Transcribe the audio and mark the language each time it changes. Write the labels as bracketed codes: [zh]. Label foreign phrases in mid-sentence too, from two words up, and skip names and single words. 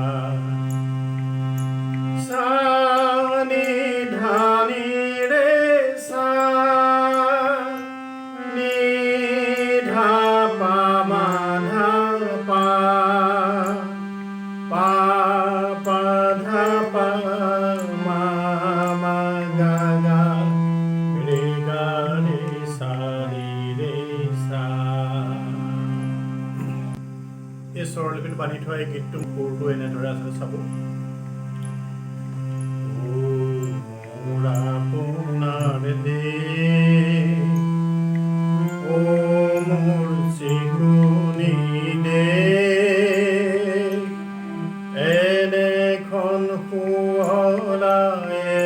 [as] সা নি ধা নি রে সা নি ধা পা মা ধা পা পা পা ধা পা মা মা গা গা রে গা রে সা নি রে সা। এই স্বৰলিপিত বান্ধি থোৱা এই গীতটো সুৰটো এনেদৰে আছে, চাব। আপোনাৰ দেশ ও মোৰ চিকুনি দেশ, এনেখন শুৱলা